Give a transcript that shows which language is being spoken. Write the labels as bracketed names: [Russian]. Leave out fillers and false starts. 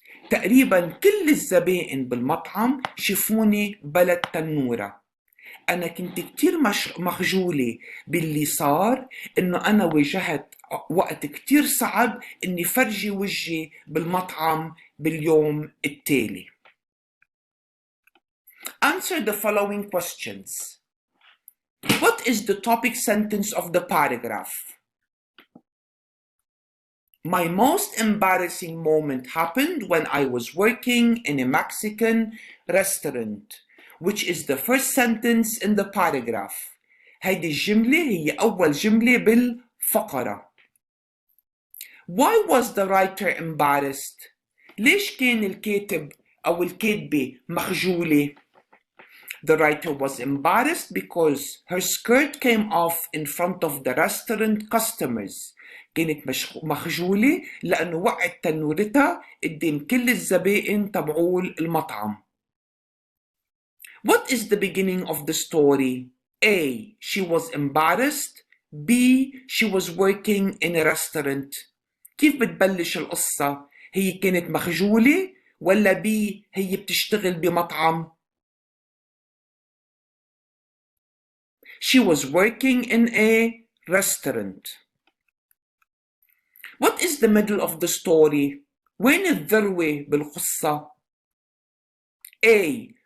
[Arabic] تقريبا كل الزبائن بالمطعم شافوني بلا التنورة. أنا كنت كتير مخجولة باللي صار، إنه أنا واجهت وقت كتير صعب إني فرجي وجهي بالمطعم باليوم التالي. [English] Answer the following questions. What is the topic sentence of the paragraph? My most embarrassing moment happened when I was working in a Mexican restaurant, which is the first sentence in the paragraph. [Arabic] هيدي الجملة هي أول جملة بالفقرة. [English] Why was the writer embarrassed? [Arabic] ليش كان الكاتب أو الكاتبة مخجولة؟ [English] The writer was embarrassed because her skirt came off in front of the restaurant customers. [Arabic] كانت مخجولة لأنه وقعت تنورتها قدام كل الزبائن تبعول المطعم. [English] What is the beginning of the story? A. She was embarrassed. B. She was working in a restaurant. [Arabic] كيف بتبلش القصة؟ هي كانت مخجولة ولا B. هي بتشتغل بمطعم؟ [English] She was working in a restaurant. What is the middle of the story? [Arabic] وين الذروة بالقصة؟ A.